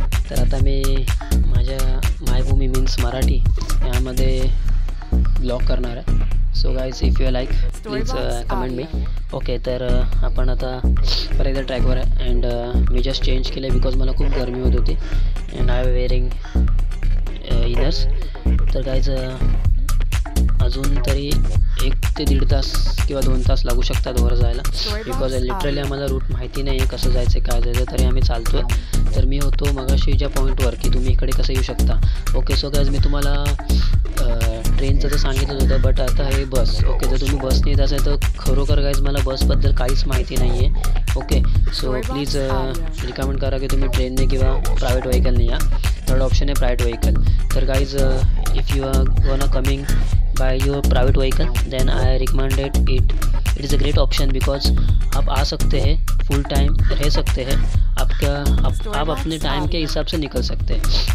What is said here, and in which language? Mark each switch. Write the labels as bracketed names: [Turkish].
[Marathi] तर आता मी माझ्या मायभूमी मीन्स मराठी यामध्ये ब्लॉग करणार आहे। [English] So guys if you like please comment me. [Marathi] Okay तर आपण आता परत एकदा ट्रॅकवर आहे अँड मी जस्ट चेंज केलं बिकॉज मला खूप गरमी होत होती [English] And I wearing inners. [Marathi] तर गाइज अजून तरी 1 ते 1.5 तास किंवा 2 तास लागू शकतात वर जायला बिकॉज लिटरली आम्हाला रूट माहिती नाही आहे कसं जायचं काय जायचं, तरी आम्ही चालतो आहे। तर मी होतो मगाशी ज्या पॉईंटवर की तुम्ही इकडे कसं येऊ शकता। ओके सो गाइज मी तुम्हाला ट्रेनचं तर सांगितलं होतं, बट आता हे बस। ओके जर तुम्ही बसने येत असाल तर खरोखर गाइज मला बसबद्दल काहीच माहिती नाही आहे। ओके सो प्लीज रिकमेंड करा की तुम्ही ट्रेनने किंवा प्रायव्हेट व्हेकलने या। [English] Third option है private vehicle. तर guys if you are gonna coming by your private vehicle then I recommended it is a great option because [Hindi] आप आ सकते हैं, फुल टाइम रह सकते हैं, आप अपने टाइम के हिसाब से निकल सकते हैं।